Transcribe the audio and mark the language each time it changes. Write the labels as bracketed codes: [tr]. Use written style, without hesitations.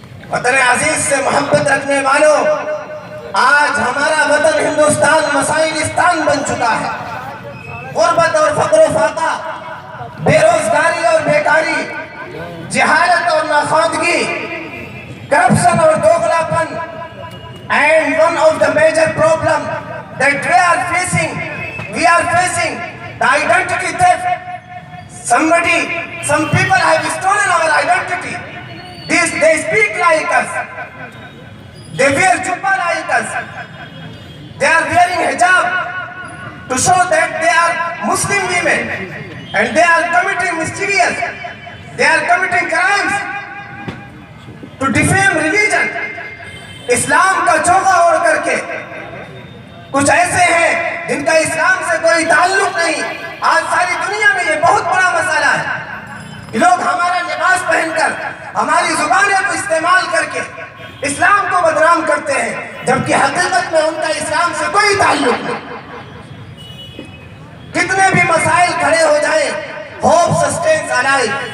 [ur] وطن عزیز سے محبت رکھنے والوں، آج ہمارا وطن ہندوستان مسائلستان بن چکا ہے۔ غربت اور فقر و فاقہ، بے روزگاری اور بیکاری، جہالت اور ناخواندگی، کرپشن اور دوغلاپن، [en] and one of the major problem that we are facing the identity theft. Some people have stolen our identity. They speak like us, they wear jubba like us, they are wearing hijab to show that they are Muslim women, and they are committing mischievous, they are committing crimes to defame religion. [ur] اسلام کا چوغا اوڑھ کر کے کچھ ایسے ہیں جن کا اسلام سے کوئی تعلق نہیں۔ آج ساری دنیا میں یہ بہت بڑا مسئلہ ہے کہ لوگ ہمارا لباس پہن کر، ہماری زبانیں کو استعمال کر کے اسلام کو بدنام کرتے ہیں، جبکہ حقیقت میں ان کا اسلام سے کوئی تعلق نہیں۔ کتنے بھی مسائل کھڑے ہو جائیں، [en] hope sustains alive,